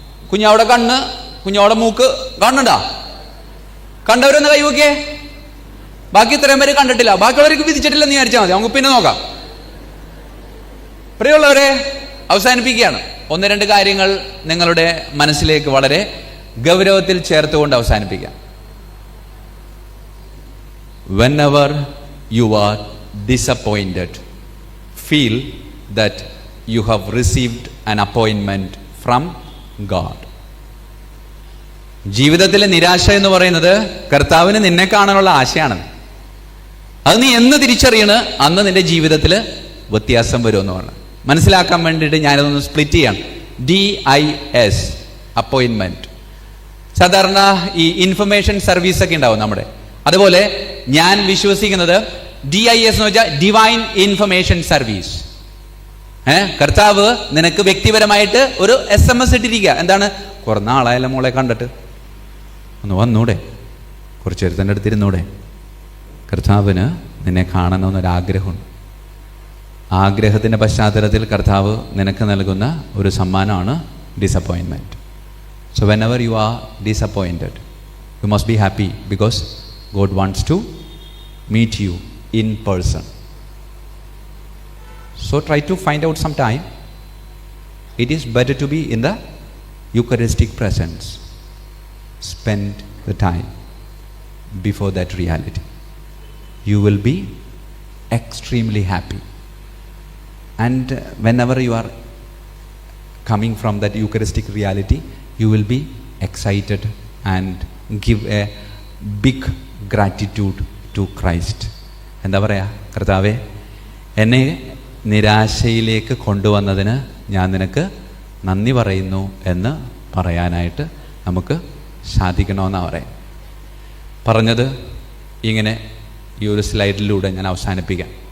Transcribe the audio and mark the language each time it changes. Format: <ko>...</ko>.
<ml>കുഞ്ഞാവിടെ കണ്ണ്, കുഞ്ഞാവിടെ മൂക്ക് കാണുന്നുണ്ടോ? കണ്ടവരൊന്ന് കൈ നോക്കിയേ. ബാക്കി ഇത്രയും പേര് കണ്ടിട്ടില്ല. ബാക്കിയുള്ളവർക്ക് വിധിച്ചിട്ടില്ലെന്ന് വിചാരിച്ചാൽ മതി, നമുക്ക് പിന്നെ നോക്കാം. പ്രിയമുള്ളവരെ, അവസാനിപ്പിക്കുകയാണ്. 1-2 കാര്യങ്ങൾ നിങ്ങളുടെ മനസ്സിലേക്ക് വളരെ ഗൗരവത്തിൽ ചേർത്തുകൊണ്ട് അവസാനിപ്പിക്കാം.</ml> <en>Whenever you are disappointed, feel that you have received an appointment from God.</en> <ml>ജീവിതത്തിലെ നിരാശ എന്ന് പറയുന്നത് കർത്താവിന് നിന്നെ കാണാനുള്ള ആശയാണ്. അത് നീ എന്ന് തിരിച്ചറിയണ അന്ന് നിന്റെ ജീവിതത്തിൽ വ്യത്യാസം വരുമെന്ന് പറഞ്ഞു. മനസ്സിലാക്കാൻ വേണ്ടിയിട്ട് ഞാനതൊന്ന് സ്പ്ലിറ്റ് ചെയ്യാണ്. DIS അപ്പോയിൻമെന്റ്. സാധാരണ ഈ ഇൻഫർമേഷൻ സർവീസ് ഒക്കെ ഉണ്ടാവും നമ്മുടെ. അതുപോലെ ഞാൻ വിശ്വസിക്കുന്നത് DIS എന്ന് വെച്ചാൽ ഡിവൈൻ ഇൻഫർമേഷൻ സർവീസ്. കർത്താവ് നിനക്ക് വ്യക്തിപരമായിട്ട് ഒരു SMS ഇട്ടിരിക്കുക. എന്താണ്? കുറെ നാളായാലും മോളെ കണ്ടിട്ട് ഒന്ന് വന്നൂടെ, കുറച്ച് നേരത്തിൻ്റെ അടുത്തിരുന്നൂടെ? കർത്താവിന് നിന്നെ കാണണമെന്നൊരാഗ്രഹമുണ്ട്. ആഗ്രഹത്തിൻ്റെ പശ്ചാത്തലത്തിൽ കർത്താവ് നിനക്ക് നൽകുന്ന ഒരു സമ്മാനമാണ് disappointment.</ml> <en>So whenever you are disappointed, you must be happy because God wants to meet you in person. So try to find out some time. It is better to be in the Eucharistic presence. Spend the time before that reality. You will be extremely happy. And whenever you are coming from that Eucharistic reality, you will be excited and give a big gratitude to Christ.</en> <ml>എന്താ പറയുക? കർത്താവേ, എന്നെ നിരാശയിലേക്ക് കൊണ്ടുവന്നതിന് ഞാൻ നിനക്ക് നന്ദി പറയുന്നു എന്ന് പറയാനായിട്ട് നമുക്ക് സാധിക്കണമെന്നാണ് പറയാം. പറഞ്ഞത് ഇങ്ങനെ ഈ ഒരു സ്ലൈഡിലൂടെ ഞാൻ അവസാനിപ്പിക്കാം.</ml>